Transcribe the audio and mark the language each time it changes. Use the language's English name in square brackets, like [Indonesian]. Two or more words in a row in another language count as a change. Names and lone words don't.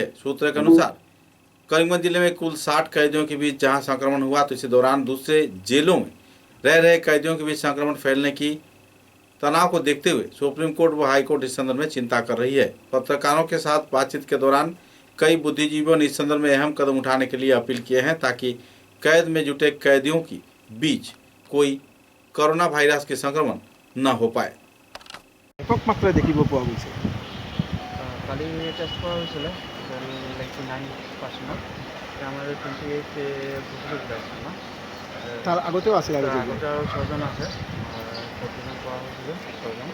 [Hindi] सूत्रों के अनुसार करीमगंज जिले में कुल 60 कैदियों के बीच जहां संक्रमण हुआ, तो इसी दौरान दूसरे जेलों में रह रहे कैदियों के बीच संक्रमण फैलने की तनाव को देखते हुए सुप्रीम कोर्ट व हाईकोर्ट इस संदर्भ में चिंता कर रही है। पत्रकारों के साथ बातचीत के दौरान कई बुद्धिजीवियों ने इस संदर्भ में अहम कदम उठाने के लिए अपील किए हैं, ताकि कैद में जुटे कैदियों की बीच कोई कोरोना वायरस के संक्रमण न हो पाए। [Assamese] ব্যাপক মাত্রায় দেখিব পোৱা গৈছে। কালি টেষ্ট কৰা হৈছিলে 99%, আমাৰ 28 পজিটিভ ওলাইছে ন। তাৰ আগতেও আছিল আৰু আগতে আৰু 6জন আছে, 14জন কৰা হৈছিলে 6জন।